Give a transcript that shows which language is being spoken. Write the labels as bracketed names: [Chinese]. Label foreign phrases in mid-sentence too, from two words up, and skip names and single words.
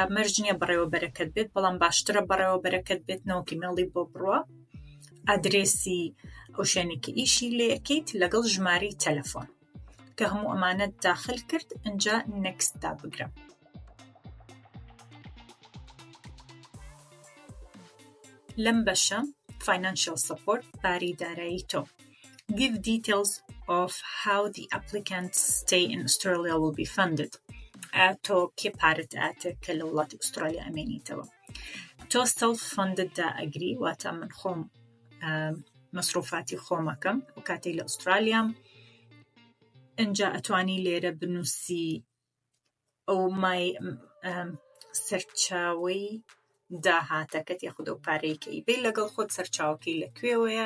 [Central Kurdish] مەرج نییە بەڕێوەبەرەکەت بێت، بەڵام باشترە بەڕێوەبەرەکەت بێت نەوەک ئیمێڵی بۆ بڕوە، ئادرێسی ئەو شوێنێکی ئیشی لێکەیت لەگەڵ ژمارەی تەلەفۆن کە هەموو ئەمانەت داخل کرد، ئەنجا نەکست دابگرە. لەم بەشە [English] financial support، [Central Kurdish] باری دارایی تۆ. [English] Give details of how the applicant's stay in Australia will be funded. [Central Kurdish] تۆ کێ پارەت ئاتە کە لە وڵاتی ئوسترالیا ئەمێنیتەوە. تۆ self-funded دا ئەگری، واتە من خۆم مەسروفاتی خۆمەکەم و کاتێک لە ئوسترالیام. ئەنجا ئەتوانی لێرە بنووسی ئەو مای سەرچاوەی داهاتەکەت یاخود ئەو پارەی کە ئیبێ لەگەڵ خۆت سەرچاوەکەی لەکوێوەیە.